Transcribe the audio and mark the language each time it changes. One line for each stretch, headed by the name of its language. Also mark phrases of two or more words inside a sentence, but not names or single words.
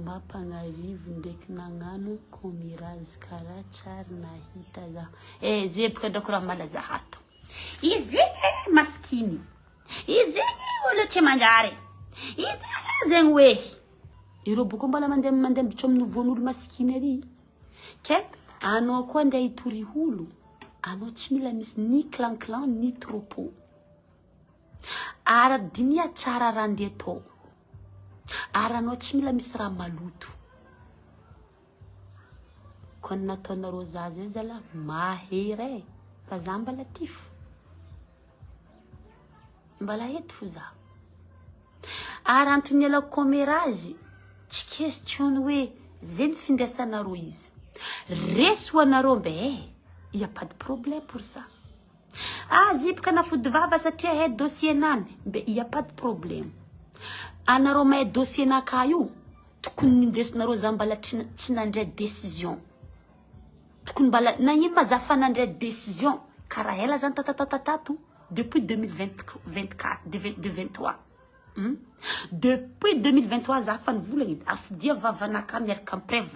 Malagasy: mampagnarivo ndraiky nagnano commirage karaha tsary nahita za zay baka drako raha malaza hato izy maskiny izy olo tsy manjary izy zegny hoe ireo boko mbala mandeha miditro amin'ny voan'olo maskiny ary ke anao koa andeha hitory olo anao tsy mila misy ni clan ni troupeau ara-dinia tsara raha ndeha atao aranao tsy mila misy raha maloto koa nataonareo za zay zala mahery fa za mbala tifo mbala eto fo za ary antony ala commérage tsy question hoe zay findraisanareo izy resy ho anareo mbe
French: y a pas de problème pour ça
Malagasy: zipaka nafody vava satria hay dossier nany mbe
French: y a pas de
Malagasy: problème anareo mahay dossier naka io tokony nindesinareo za mbala tsy nandray décision tokony mbala nagnino ma za fanandray décision karaha ela zany tatatatato depuis 2024 2023 depuis 2023 za fa nivolagny afidia vavanaka miaraka amprèvo